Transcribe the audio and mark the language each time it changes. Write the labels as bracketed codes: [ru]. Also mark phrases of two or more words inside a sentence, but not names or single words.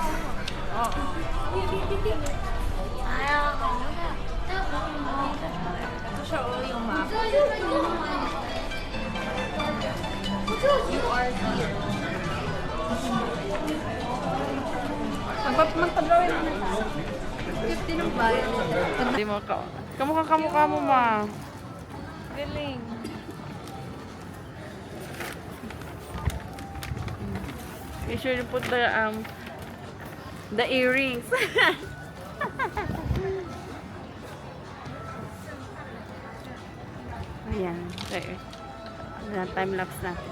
[zh] 哎呀，好的。 [tl] Ito siya o yung map. [zh] 这就是用吗？我就喜欢。 [tl] Magpa-drawing na na. 50 ng bayan. Hindi mo ka. Kamukha mo, ma. Galing. [en] You should put the earrings. [tl] Ayan. Okay. [en] Time lapse [tl] na.